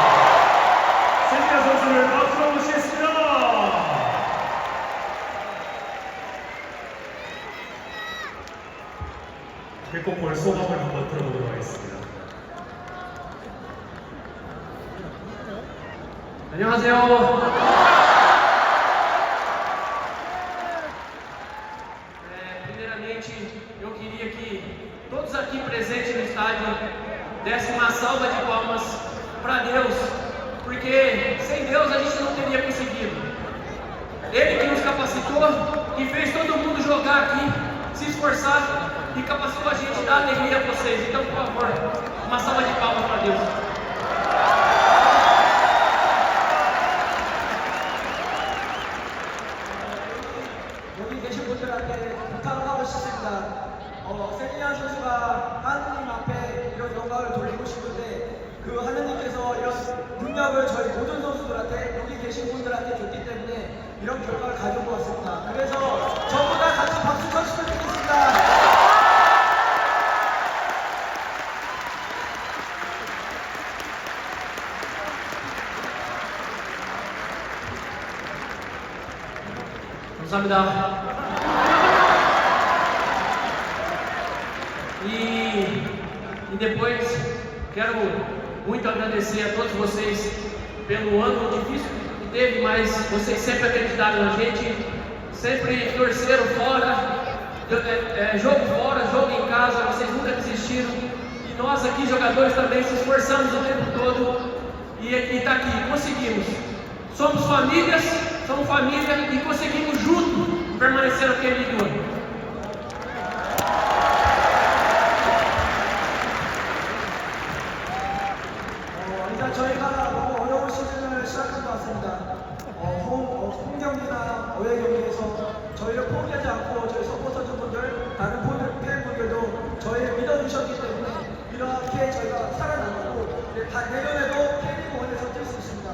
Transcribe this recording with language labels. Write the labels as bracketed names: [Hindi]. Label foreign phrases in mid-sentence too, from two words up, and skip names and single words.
[Korean] 세미나 선수를 박수로 모시겠습니다. 백호볼 소감을 한번 들어보도록 하겠습니다. 안녕하세요. [Portuguese] Primeiramente, eu queria que todos aqui presentes no estádio dessem uma salva de palmas para Deus, porque sem Deus a gente não teria conseguido. Ele que nos capacitou e fez todo mundo jogar aqui, se esforçar e capacitou a gente a dar alegria a vocês. Então, por favor, uma salva de palmas para Deus. [Korean] 여기 계신 분들한테 부탁을 하고 싶습니다. 세미나 선수가 하느님 앞에 이런 영광을 돌리고 싶은데 그 하느님께서 이런 능력을 저희 모든 선수들한테 여기 계신 분들한테 줬기 때문에 이런 결과를 가지고 왔습니다. 그래서 전부 다 같이 박수 쳐주시면 좋겠습니다. 감사합니다. [Portuguese] E depois quero muito agradecer a todos vocês pelo ano difícil que teve, mas vocês sempre acreditaram na gente, sempre torceram fora, jogo fora, jogo em casa, vocês nunca desistiram. E nós aqui, jogadores, também se esforçamos o tempo todo e está aqui, conseguimos. Somos família e conseguimos juntos permanecer naquele ano. [Korean] 일단 저희가 너무 어려운 시즌을 시작한 것 같습니다. 홈 경기나 어웨이 경기에서 저희를 포기하지 않고 저희 서포터분들, 다른 팬분들도 저희를 믿어주셨기 때문에 이렇게 저희가 살아남고 내년에도 K리그1에서 뛸 수 있습니다.